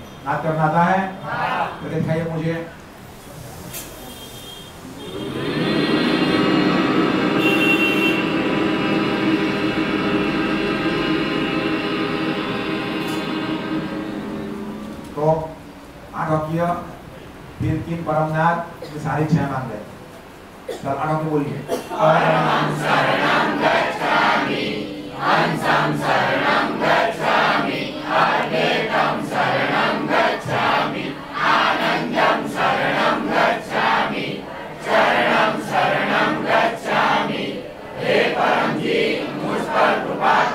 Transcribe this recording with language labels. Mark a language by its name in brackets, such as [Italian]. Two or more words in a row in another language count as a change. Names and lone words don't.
[Hindi] नाद करना आता है तो दिखाइए मुझे। तो 8 वाक्य, फिर 3 परमनाथ, फिर सारी 6 मांग रहे। चल 8 वाक्य बोलिए। [Sanskrit] परमं शरणं गच्छामि, हंसं शरणं गच्छामि, अद्वैतं शरणं गच्छामि, आनंदं शरणं गच्छामि, चरणं शरणं गच्छामि। [Hindi] हे परम जी, मुझ पर कृपा